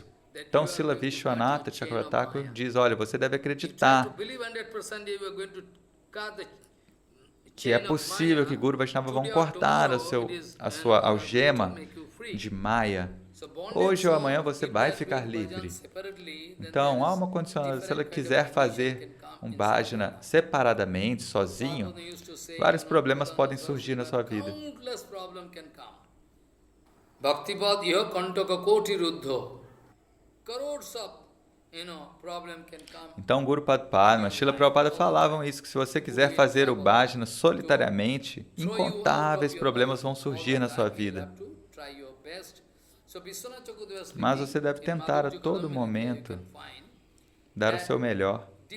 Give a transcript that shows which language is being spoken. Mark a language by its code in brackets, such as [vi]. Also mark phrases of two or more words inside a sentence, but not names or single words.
[pt] Então, Srila Vishwanatha Chakravarti diz, olha, você deve acreditar que é possível que Guru Vaishnava vão cortar a sua algema de Maya. Hoje ou amanhã você vai ficar livre. Então, há uma condição, se ela quiser fazer um bhajana separadamente, sozinho, vários problemas podem surgir na sua vida. [sa] भक्तिवद् इह कण्टक कोटि रुद्धो. [en] Crores of, problem can come. [pt] Então, Guru Padma, Srila Prabhupada falavam isso, que se você quiser fazer o bhajana solitariamente, incontáveis problemas vão surgir na sua vida. Mas você deve tentar a todo momento dar o seu melhor.